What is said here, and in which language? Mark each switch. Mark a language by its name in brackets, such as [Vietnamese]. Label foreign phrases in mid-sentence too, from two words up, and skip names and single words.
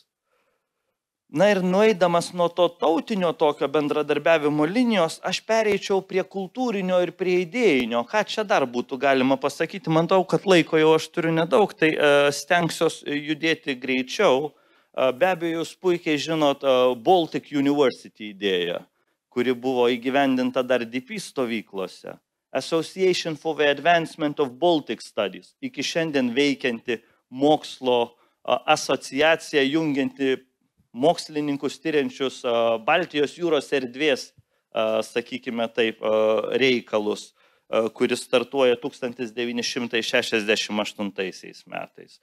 [Lithuanian] Na ir nueidamas nuo to tautinio tokio bendradarbiavimo linijos, aš pereičiau prie kultūrinio ir prie idėjinio. Ką čia dar būtų galima pasakyti? Manau, kad laiko jau aš turiu nedaug, tai stengsiuos judėti greičiau. Be abejo, jūs puikiai žinot Baltic University idėją, kuri buvo įgyvendinta dar DP stovyklose. Association for the Advancement of Baltic Studies, iki šiandien veikianti mokslo asociacija, jungianti mokslininkus tyriančius Baltijos jūros erdvės, sakykime taip, reikalus. kuris startuoja 1968 metais.